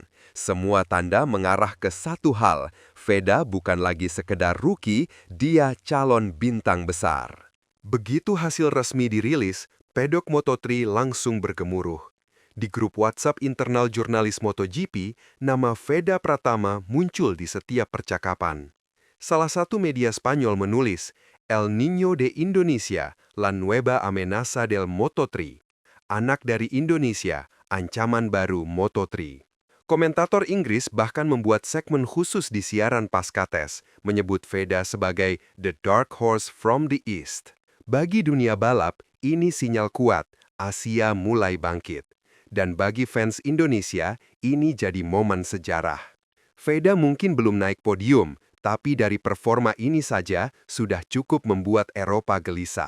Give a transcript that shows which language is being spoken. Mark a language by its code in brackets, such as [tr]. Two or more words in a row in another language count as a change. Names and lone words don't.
[id] Semua tanda mengarah ke satu hal, Veda bukan lagi sekedar rookie, dia calon bintang besar. Begitu hasil resmi dirilis, pedok Moto3 langsung bergemuruh. Di grup WhatsApp internal jurnalis MotoGP, nama Veda Pratama muncul di setiap percakapan. Salah satu media Spanyol menulis, [es] "El Niño de Indonesia, la nueva amenaza del Moto3." [id] Anak dari Indonesia, ancaman baru Moto3. Komentator Inggris bahkan membuat segmen khusus di siaran pasca tes, menyebut Veda sebagai [en] "the dark horse from the east." [id] Bagi dunia balap, ini sinyal kuat, Asia mulai bangkit. Dan bagi fans Indonesia, ini jadi momen sejarah. Veda mungkin belum naik podium, tapi dari performa ini saja sudah cukup membuat Eropa gelisah.